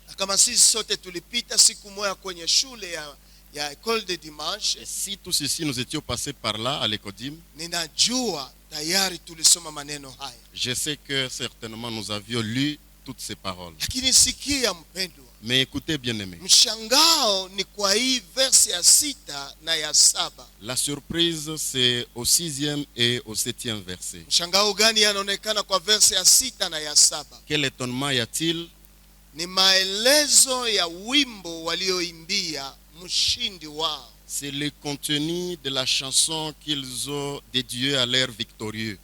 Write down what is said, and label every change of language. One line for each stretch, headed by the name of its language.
Swahili: Na kama sisi sote tulipita siku moja kwenye shule ya école de dimanche,
French: Et si tous ici nous étions passés par là à l'écodim,
Swahili: ninajua tayari tulisoma maneno haya.
French: je sais que certainement nous avions lu toutes ces paroles.
Swahili: Lakini sikia mpendwa,
French: Mais écoutez bien aimés,
Swahili: mshangao ni kwa hii verse ya 6 na ya 7.
French: la surprise c'est au 6e et au 7e verset.
Swahili: Mshangao gani yanaonekana kwa verse ya 6 na ya 7?
French: Quel étonnement y a-t-il?
Swahili: Ni maelezo ya wimbo walioimbia mshindi wao.
French: C'est le contenu de la chanson qu'ils ont dédiée à leur victorieux.